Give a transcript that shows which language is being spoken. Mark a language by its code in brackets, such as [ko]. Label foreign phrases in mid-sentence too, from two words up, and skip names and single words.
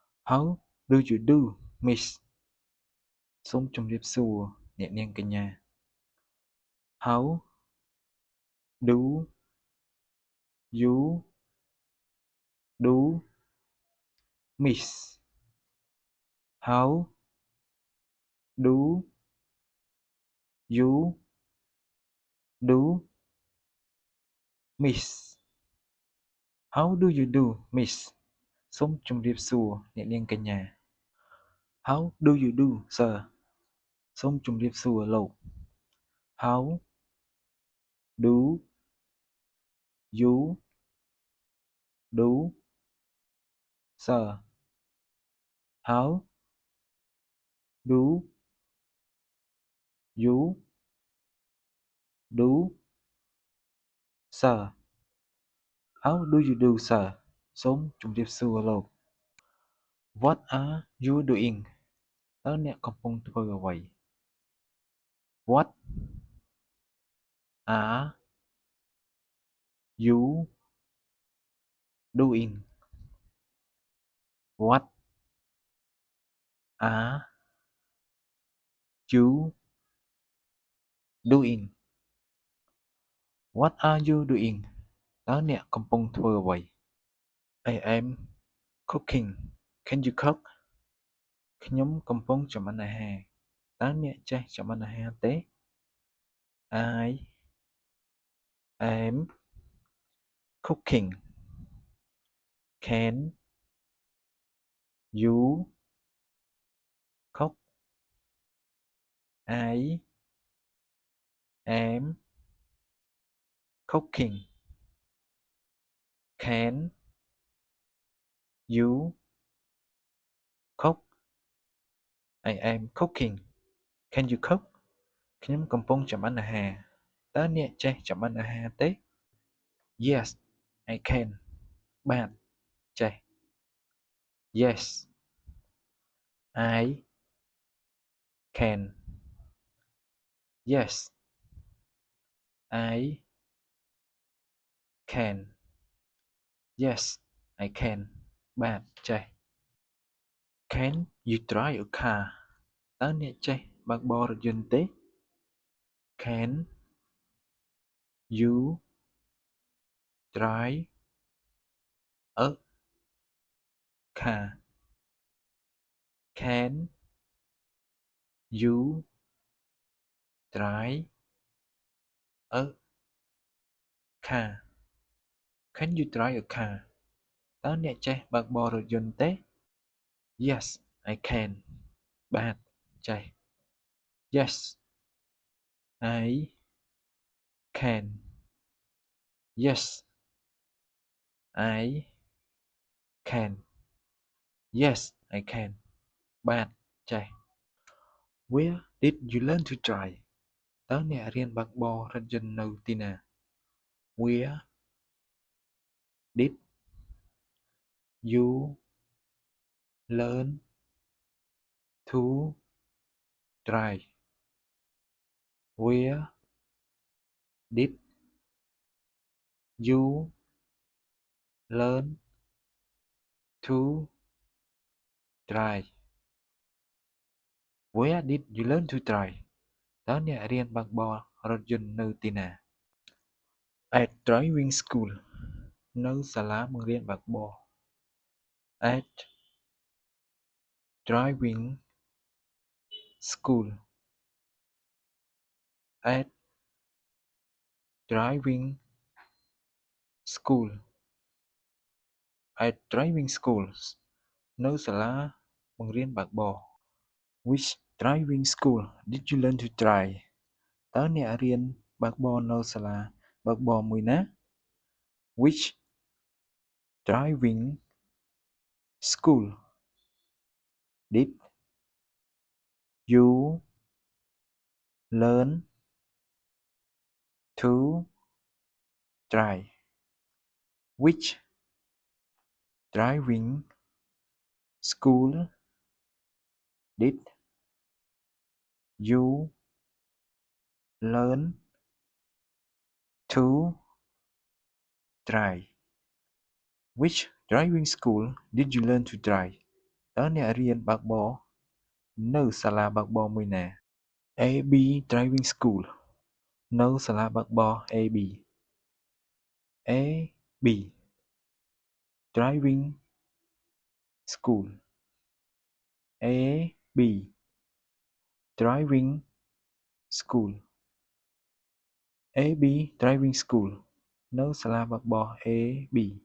[en] How do you do Miss [km] សូមជម្រាបសួរអ្នកនាងកញ្ញា [en] How do you do Miss How do you do Miss How do you do Miss [km] សូមជម្រាបសួរអ្នកនាងកញ្ញា [en] How do you do Sir [km] សូមជម្រាបសួរលោក [en] How do you do Sir How do you do Sir How do you do Sir [km] សូមជម្រាបសួរលោក [en] What are you doing [km] តើអ្នកកំពុងធ្វើអ្វី [en] What are you doing What are you doing What are you [km] doing តើអ្នកកំពុងធ្វើអ្វី [en] I am cooking Can you cook [km] ខ្ញុំកំពុងចម្អិនអាហារតើអ្នកចេះចម្អិនអាហារទេ [en] I am cooking Can [km] you cook I am cooking Can you cook [en] I am cooking Can you cook [km] ខ្ញុំកំពុងចម្អិនអាហារតើអ្នកចេះចម្អិនអាហារទេ [en] Yes I can [km] បាទចេះ Yes [en] I can Yes I can Yes I can [km] បាទចេះ [en] Can you drive a car [km] តើអ្នកចេះបើកបររថយន្តទេ [en] Can you drive a car Can you drive a car Can you drive a car [km] តើអ្នកចេះបើកបររថយន្តទេ [en] Yes I can [km] បាទចេះ [en] Yes I can Yes I can Yes I can [km] បាទចេះ [en] Where did you learn to drive [km] តើអ្នករៀនបើកបររថយន្តនៅទីណា [en] Where did you learn to drive Where did you learn to drive Where did you learn to [km] drive តើអ្នករៀនបើកបររថយន្តនៅទីណា [en] At driving school នៅសាលាបង្រៀនបើកបរ At driving school [km] At driving school [en] At driving schools [km] នៅសាលាបង្រៀនបើកបរ [en] Which driving school did you learn to drive [km] តើអ្នករៀនបើកបរនៅសាលាបើកបរមួយណា [en] Which driving school did you learn to drive Which driving school did you learn to drive Which driving school did you learn to drive [km] តើអ្នករៀនបើកបរនៅសាលាបើកបរមួយណា? [en] AB Driving School [km] នៅសាលាបើកបរ AB [en] AB Driving School AB Driving School AB Driving School [km] នៅសាលាបើកបរ AB